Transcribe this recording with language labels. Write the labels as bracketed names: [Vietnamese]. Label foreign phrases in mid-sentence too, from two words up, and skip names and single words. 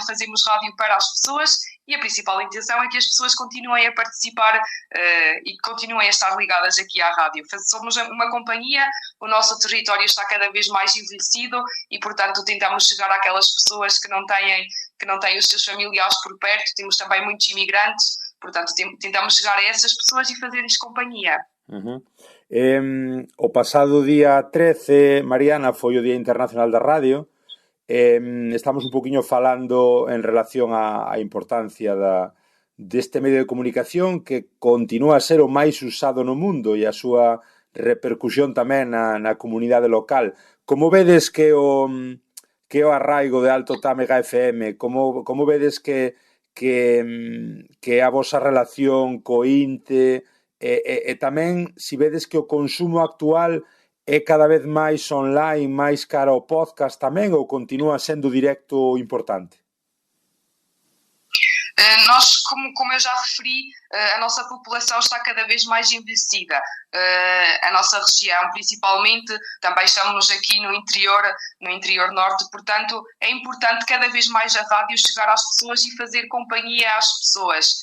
[Portuguese] Fazemos rádio para as pessoas e a principal intenção é que as pessoas continuem a participar e continuem a estar ligadas aqui à rádio. Somos uma companhia, o nosso território está cada vez mais envelhecido e, portanto, tentamos chegar àquelas pessoas que não têm os seus familiares por perto. Temos também muitos imigrantes, portanto, tentamos chegar a essas pessoas e fazer-lhes companhia. Uhum. [Galician] O pasado día 13, Mariana, foi o Día Internacional da Radio. Estamos un poquinho falando en relación á importancia deste medio de comunicación que continúa a ser o máis usado no mundo e a súa repercusión tamén na comunidade local. Como vedes que o arraigo de Alto Tâmega FM, como vedes que a vosa relación co INTE e tamén se vedes que o consumo actual é cada vez máis online, máis cara ao podcast tamén, ou continúa sendo directo importante? [Portuguese] Nós, como eu já referi, a nossa população está cada vez mais envelhecida. A nossa região, principalmente, também estamos aqui no interior norte, portanto, é importante cada vez mais a rádio chegar às pessoas e fazer companhia às pessoas.